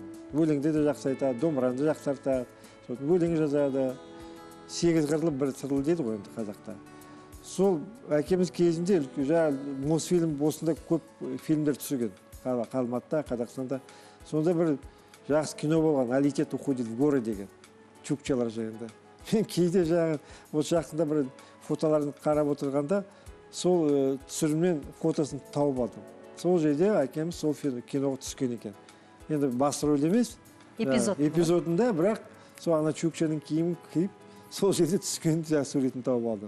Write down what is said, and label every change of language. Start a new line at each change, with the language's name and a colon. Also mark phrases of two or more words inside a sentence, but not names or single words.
Kazakh: Өлеңді де жақсы айтады, домбыраны жақсы тартады, өлең жазады. 8 қырлы бір сырлы дейді ғой енді қазақта. Сол әкеміз кезінде Мосфильм осында көп фильмдер түсірген. Алматыда, Қазақстанда. Сонда бір жақсы кино болған, «Алитет уходит в горы» деген, чукчалар жайында. Мен кейде жаңағы осы жақында бір фотоларын қарап отырғанда, сол түсірімнен фотосын тауып алдым. Сол жерде әкеміз сол киноға түскен екен. Енді басты рөл емес, эпизодында, бірақ сол ана чукчаның киімін киіп, сол жерде түскен суретін тауып алдым.